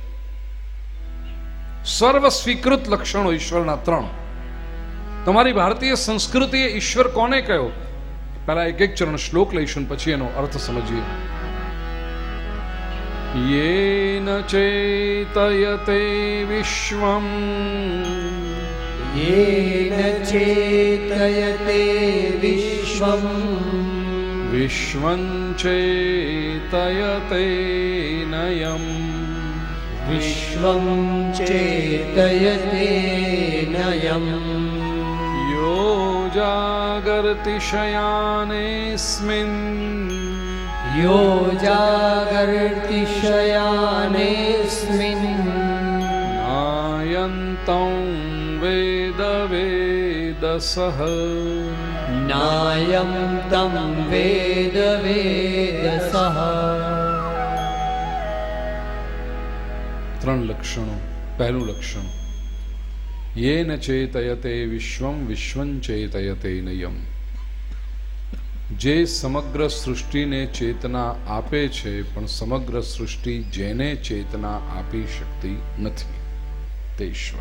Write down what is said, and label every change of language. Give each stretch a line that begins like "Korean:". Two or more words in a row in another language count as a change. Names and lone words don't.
Gujarati: સર્વ સ્વીકૃત લક્ષણો ઈશ્વરના 3. તમારી ભારતીય સંસ્કૃતિએ ઈશ્વર કોને કહ્યો? પહેલા એક ચરણ શ્લોક લઈશું, પછી એનો અર્થ સમજીએ.
Sanskrit: येन चेतयते विश्वम, येन चेतयते विश्वम् विश्वं चेतयते नयम, विश्वं चेतयते नयम् यो जागर्ति शयानेस्मिन्, यो जागर्ति शयानेऽस्मिन् नायन्तं वेद वेदसः, नायं तं वेद वेदसः.
Gujarati: 3 લક્ષણો. પહેલું લક્ષણ,
Sanskrit: येन चेतयते विश्वम, विश्वं चेतयते नयम.
Gujarati: જે સમગ્ર સૃષ્ટિને ચેતના આપે છે, પણ સમગ્ર સૃષ્ટિ જેને ચેતના આપી શકતી નથી તે ઈશ્વર.